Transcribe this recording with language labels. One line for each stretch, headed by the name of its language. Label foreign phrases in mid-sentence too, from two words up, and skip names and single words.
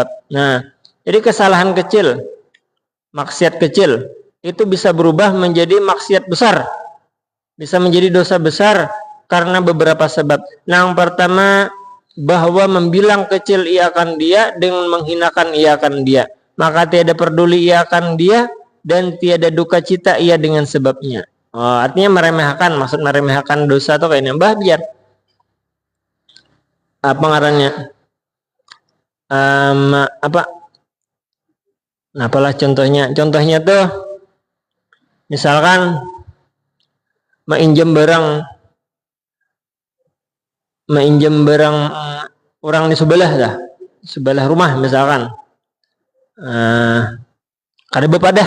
Indonesian: Nah, jadi kesalahan kecil, maksiat kecil itu bisa berubah menjadi maksiat besar, bisa menjadi dosa besar karena beberapa sebab.
Malay: Yang pertama, bahwa membilang kecil ia akan dia dengan menghinakan ia akan dia, maka tiada peduli ia akan dia dan tiada duka cita ia dengan sebabnya.
Indonesian: Artinya meremehkan, maksud meremehkan dosa atau kayaknya biar apa ngarannya apalah contohnya tuh misalkan mainjem barang orang di sebelah rumah misalkan
Banjar: kada bepadah.